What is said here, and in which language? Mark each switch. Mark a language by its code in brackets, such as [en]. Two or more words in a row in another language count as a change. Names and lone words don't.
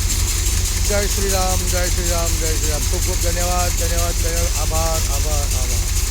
[hi] जय श्री राम, जय श्री राम, जय श्री राम। खूब खूब धन्यवाद, धन्यवाद, धन्यवाद। [mr] आभार, आभार, आभार।